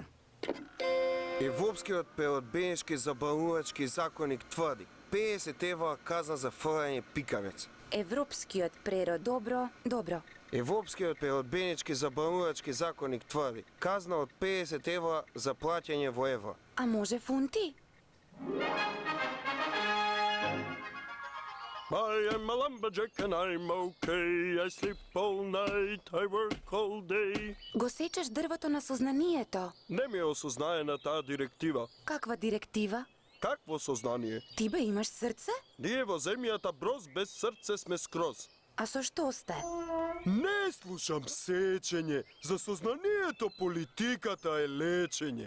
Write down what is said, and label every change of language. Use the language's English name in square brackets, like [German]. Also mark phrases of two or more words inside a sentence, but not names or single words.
[Macedonian] Европскиот преодбенички забавувачки законник тврди 50 евра казна за фрлање пикавец. Европскиот добро. Европскиот преодбенички забавувачки законник тврди казна од 50 евра за плаќање во евро. А може фунти? [English] I am a lumberjack and I'm okay. I sleep all night, I work all day. [Macedonian] Го сечеш дрвото на сознанието. Не ми е осознаена таа директива. Каква директива? Какво сознание? Ти бе имаш срце? Ние во земјата броз без срце сме скроз. А со што сте? Не слушам сечење. За сознанието политиката е лечење.